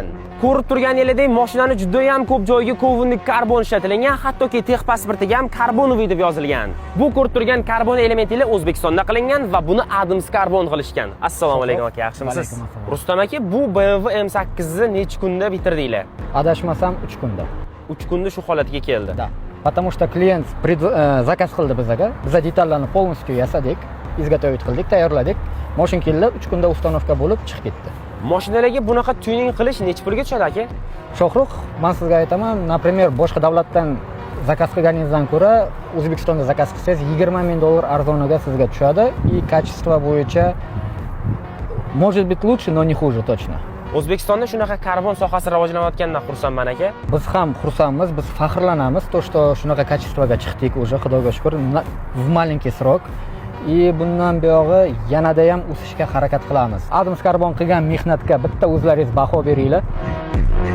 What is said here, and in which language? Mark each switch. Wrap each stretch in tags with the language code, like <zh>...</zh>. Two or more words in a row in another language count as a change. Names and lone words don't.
<uz>Ko'rib turganingizdek, mashinani juda ham ko'p joyiga kovanli karbon ishlatilgan, hattoki texpasportiga ham karbonoviy deb yozilgan. Bu ko'rib turgan karbon elementlar O'zbekistonda qilingan va buni Adams Carbon qilishgan. Assalomu alaykum aka, yaxshimisiz? Rustam aka, bu BMW M8 ni necha kunda bitirdinglar? Adashmasam 3 kunda. 3 kunda shu holatga keldi.</uz> <ru>Да. Потому что клиент</ru> <uz>zakaz qildi bizga. Biz detallarni полностью yasadik, изготовить qildik, tayyorladik. Mashina keldi, 3 kunda установка bo'lib chiqib ketdi. Mashinalarga bunaqa tuning qilish necha pulga tushadi aka? Shohruh, men sizga aytaman, например, boshqa davlatdan zakaz qilganingizdan ko'ra O'zbekistonda zakaz qilsangiz $20,000 arzoniga sizga tushadi.</uz> <ru>И качество bo'yicha может быть лучше, но не хуже точно.</ru> <uz>O'zbekistonda shunaqa karbon sohasi rivojlanayotganidan xursandman aka. Biz ham xursandmiz, biz faxrlanamiz,</uz> <ru>то что</ru> <uz>shunaqa качествоga chiqdik уже, Xudoga shukr,</uz> <ru>в маленький срок.</ru> <uz>И bundan buyog'i yanada ham o'sishga harakat qilamiz. Adams Carbon qilgan mehnatga bitta o'zlaringiz baho beringlar.</uz>